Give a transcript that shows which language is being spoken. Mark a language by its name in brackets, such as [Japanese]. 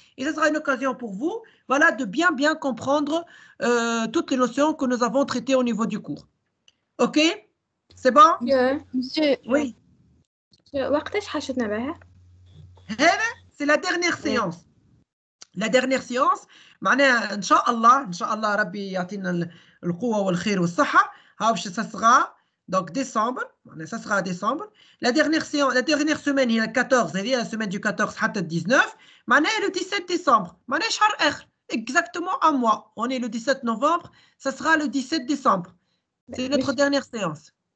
[French] Et ça sera une occasion pour vous, voilà, de bien comprendre toutes les notions que nous avons traitées au niveau du cours. OK? C'est bon? Monsieur, Oui. [Arabic] وقتاش حاجتنا بها؟ [French] C'est la dernière séance. La dernière séance [Arabic] معناها ان شاء الله ربي يعطينا القوه والخير والصحه. [French] Ça sera donc décembre, ça sera décembre. La dernière séance, la dernière semaine [Arabic] هي 14, هذه [French] la semaine du 14 [Arabic] حتى 19 معناها [French] le 17 décembre. [Arabic] معناها شهر اخر [French] exactement un mois. On est le 17 novembre, ça sera le 17 décembre. C'est notre dernière séance.